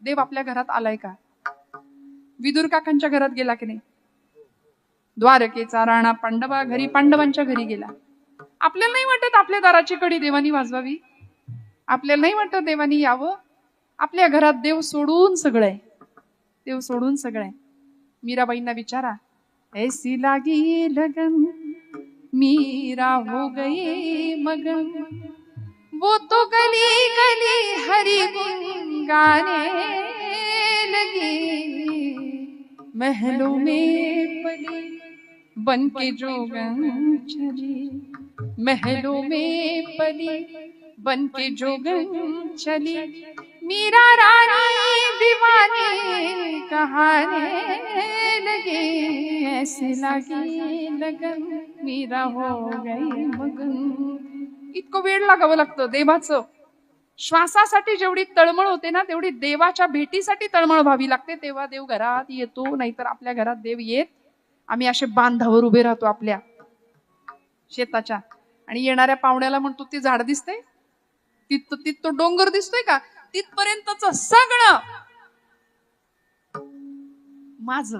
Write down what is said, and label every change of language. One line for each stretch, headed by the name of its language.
Marathi: देव आपल्या घरात आलाय का? विदुर काकांच्या घरात गेला की नाही? द्वारकेचा राणा पांडवा घरी, पांडवांच्या घरी गेला. आपल्याला नाही वाटत आपल्या दाराची कडी देवानी वाजवावी? आपल्याला नाही वाटत देवानी यावं? आपल्या घरात देव सोडून सगळं आहे. देव सोडून सगळं आहे. मीराबाईंना विचारा,
Hindi: ऐसी लागी लगन मीरा हो गई मगन, वो तो गली गली हरि गुन गाने लगी, महलों में पली बन के जोगन चली, महलों में पली बन के जोगन चली, मीरा रानी दीवानी कहाने लगी, ऐसे लगी लगन मीरा हो गई मगन.
Marathi: इतकं वेळ लागावं लागतं देवाचं. श्वासासाठी जेवढी तळमळ होते ना, तेवढी देवाच्या भेटीसाठी तळमळ व्हावी लागते. तेव्हा देव घरात येतो. नाहीतर आपल्या घरात देव येत. आम्ही असे बांधावर उभे राहतो आपल्या शेताच्या, आणि येणाऱ्या पाहुण्याला म्हणतो, ते झाड दिसतंय, तिथं तो डोंगर दिसतोय का, तिथपर्यंतच सगळं माझं.